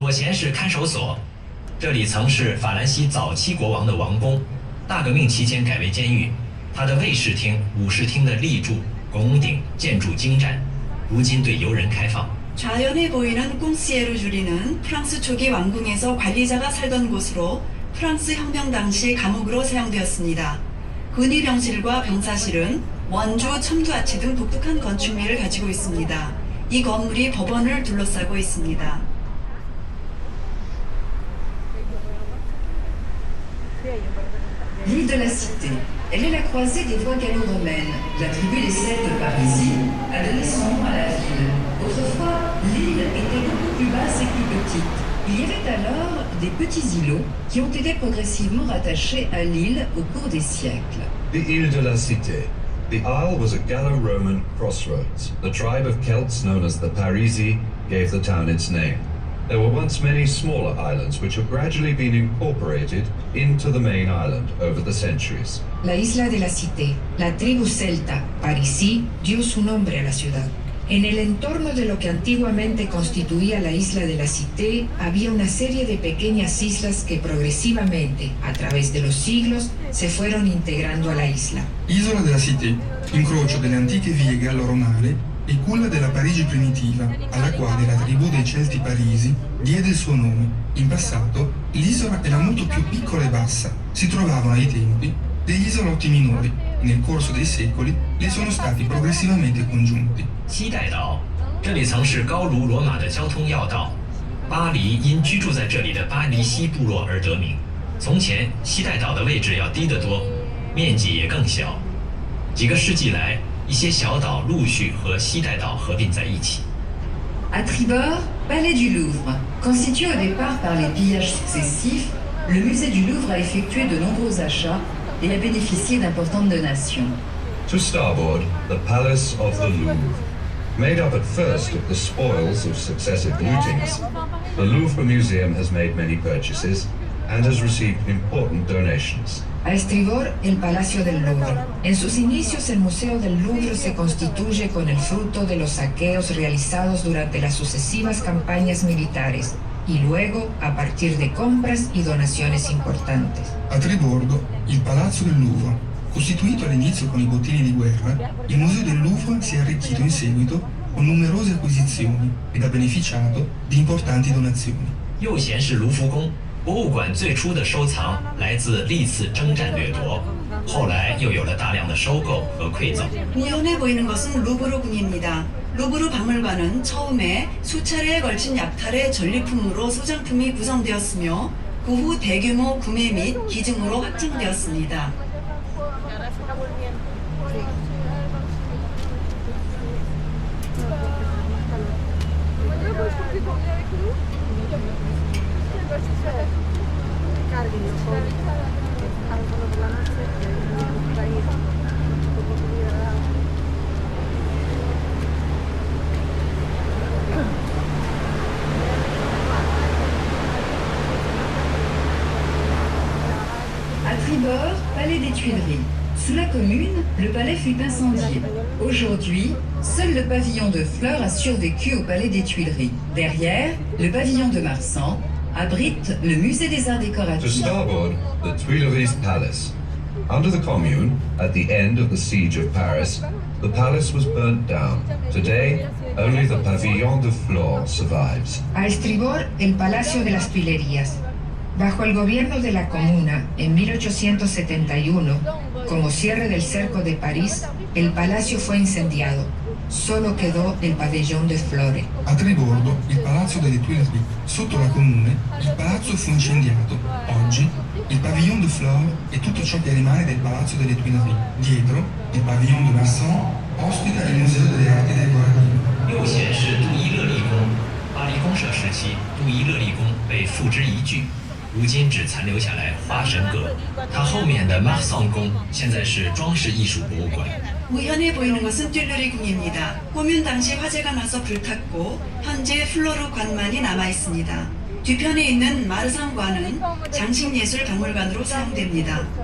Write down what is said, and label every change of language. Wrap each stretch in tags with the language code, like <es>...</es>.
<zh>左前是看守所，这里曾是法兰西早期国王的王宫，大革命期间改为监狱。它的卫士厅、武士厅的立柱、拱顶建筑精湛，如今对游人开放。</zh> <ko>좌연해 보이는 꽁시에르주리는 프랑스 초기 왕궁에서 관리자가 살던 곳으로 프랑스 혁명 당시 감옥으로 사용되었습니다. 군의병실과 병사실은 원주, 첨두아치 등 독특한 건축미를 가지고 있습니다. 이 건물이 법원을 둘러싸고 있습니다.</ko> <fr>L'île de la Cité. Elle est la croisée des voies gallo-romaines. La tribu des Celtes Parisis a donné son nom à la ville. Autrefois, l'île était beaucoup plus basse et plus petite. Il y avait alors des petits îlots qui ont été progressivement rattachés à l'île au cours des siècles.</fr> <en>The Ile de la Cité. The isle was a Gallo-Roman crossroads. The tribe of Celts known as the Parisi gave the town its name. There were once many smaller islands which have gradually been incorporated into the main island over the centuries.</en> <es>La isla de la Cité, la tribu celta Parisi dio su nombre a la ciudad. En el entorno de lo que antiguamente constituía la isla de la Cité había una serie de pequeñas islas que progresivamente, a través de los siglos, se fueron integrando a la isla.</es> <it>Isola della Cité, incrocio delle antiche vie gallo-romane e culla della Parigi primitiva, alla quale la tribù dei Celti Parisi diede il suo nome. In passato, l'isola era molto più piccola e bassa. Si trovavano ai tempi degli isolotti minori. Nel corso dei secoli, li sono stati progressivamente congiunti.</it> <zh>西带岛，这里曾是高卢罗马的交通要道。巴黎因居住在这里的巴黎西部落而得名。从前，西带岛的位置要低得多，面积也更小。几个世纪来，一些小岛陆续和西带岛合并在一起。</zh> <fr>À tribord, Palais du Louvre. Constitué au départ par les pillages successifs, le musée du Louvre a effectué de nombreux achats et a bénéficié d'importantes donations.</fr> <en>To starboard, the Palace of the Louvre. Made up at first of the spoils of successive lootings, the Louvre Museum has made many purchases and has received important donations.</en> <es>A estribor, el Palacio del Louvre. En sus inicios, el Museo del Louvre se constituye con el fruto de los saqueos realizados durante las sucesivas campañas militares y luego a partir de compras y donaciones importantes.</es> <it>A tribordo, il Palazzo del Louvre. Costituito all'inizio con i bottini di guerra, il Museo del Louvre si è arricchito in seguito con numerose acquisizioni ed ha beneficiato di importanti donazioni.</it> <zh>右贤是卢浮宫，博物馆最初的收藏来自历次征战掠夺，后来又有了大量的收购和馈赠。</zh> <ko>우연해 보이는 것은 루브르 궁입니다. 루브르 박물관은 처음에 수차례에 걸친 약탈의 전리품으로 소장품이 구성되었으며 그 후 대규모 구매 및 기증으로 확장되었습니다.</ko> <fr>À tribord, Palais des Tuileries. Sous la Commune, le palais fut incendié. Aujourd'hui, seul le pavillon de Fleurs a survécu au Palais des Tuileries. Derrière, le pavillon de Marsan abrite le musée des arts</fr> <en>To</en> <fr>décoratifs.</fr> <en>starboard, the Tuileries Palace. Under the Commune, at the end of the siege of Paris, the palace was burnt down. Today, only the Pavillon de Flore survives.</en> <es>A estribor, el Palacio de las Tuilerías. Bajo el gobierno de la Comuna, en 1871, como cierre del cerco de París, el palacio fue incendiado. Solo quedó el pabellón de Flore.</es> <it>A tribordo, il Palazzo delle Tuileries. Sotto la Comune, il palazzo fu incendiato. Oggi, il Pavillon de Flore è tutto ciò che rimane del Palazzo delle Tuileries. Dietro, il Pavillon de Marsan ospita il Museo delle Arti Decorative.</it> <zh>右贤是杜伊勒利宫，巴黎公社时期，杜伊勒利宫被付之一炬，如今只残留下来花神阁。它后面的马桑宫现在是装饰艺术博物馆。</zh> <ko>우연해 보이는 것은 띨르리 궁입니다. 꾸민 당시 화재가 나서 불탔고 현재 플로르 관만이 남아 있습니다. 뒤편에 있는 마르상관은 장식예술 박물관으로 사용됩니다.</ko>